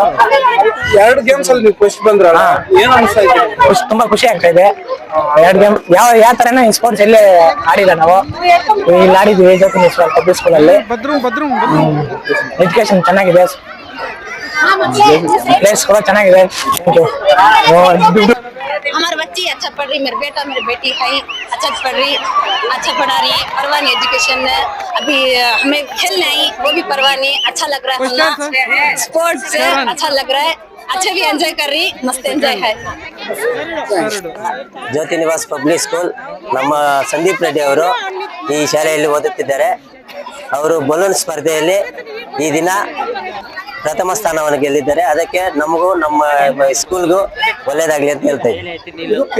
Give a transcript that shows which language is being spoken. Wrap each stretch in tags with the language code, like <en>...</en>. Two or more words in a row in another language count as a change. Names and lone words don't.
<kn>2 ಗೇಮ್ಸ್ ಅಲ್ಲಿ ಫಸ್ಟ್ ಬಂದ್ರಲ್ಲ, ಏನ್ ಅನ್ಸ್ತಾ ಇದೆ? ತುಂಬಾ ಖುಷಿ ಆಗ್ತಾ ಇದೆ. 2 ಗೇಮ್ ಯಾವ ತರನ ಸ್ಪೋರ್ಟ್ಸ್ ಎಲ್ಲೇ ಆಡಿಲ್ಲ ನಾವು, ಇಲ್ಲಿ ಆಡಿದ್ವಿ ಜ್ಯೋತಿ ನಿವಾಸ್ ಪಬ್ಲಿಕ್ ಸ್ಕೂಲ್ ಅಲ್ಲಿ. ಎಜುಕೇಶನ್ ಚೆನ್ನಾಗಿದೆ, प्लेस ಕೂಡ ಚೆನ್ನಾಗಿದೆ.</kn> <hi>हमारे बच्चे अच्छा पढ़ रही, मेरे बेटा मेरी बेटी है अच्छा पढ़ रही, अच्छा पढ़ा रही है, परवाह नहीं एजुकेशन। अभी हमें खेलना है वो भी परवाह नहीं, अच्छा लग रहा है। स्पोर्ट्स अच्छा लग रहा है, अच्छा भी एंजॉय कर रही, मस्त एंजॉय है।</hi> <kn>ಜ್ಯೋತಿ ನಿವಾಸ್ ಪಬ್ಲಿಕ್ ಸ್ಕೂಲ್ ನಮ್ಮ ಸಂದೀಪ್ ರೆಡ್ಡಿ ಅವರು ಈ ಶಾಲೆಯಲ್ಲಿ ಓದುತ್ತಿದ್ದಾರೆ. ಅವರು ಬಲೂನ್ ಸ್ಪರ್ಧೆಯಲ್ಲಿ ಈ ದಿನ ಪ್ರಥಮ ಸ್ಥಾನವನ್ನು ಗೆಲ್ಲಿದ್ದಾರೆ. ಅದಕ್ಕೆ ನಮಗೂ ನಮ್ಮ ಸ್ಕೂಲ್ಗೂ ಒಳ್ಳೇದಾಗ್ಲಿ ಅಂತ ಹೇಳ್ತಾ ಇದ್ದೀವಿ.</kn>